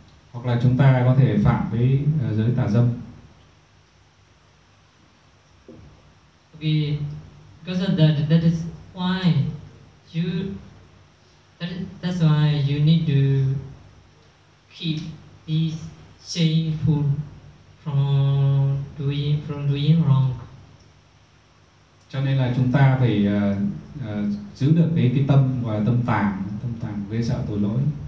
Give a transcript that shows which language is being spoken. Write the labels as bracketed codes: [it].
[vi] Hoặc là chúng ta có thể phạm với giới tà dâm. [en] Okay, because that is why you that's why you need to keep this shameful from doing wrong. [vi] Cho nên là chúng ta phải giữ được cái tâm và tâm tàng gây sợ tội lỗi.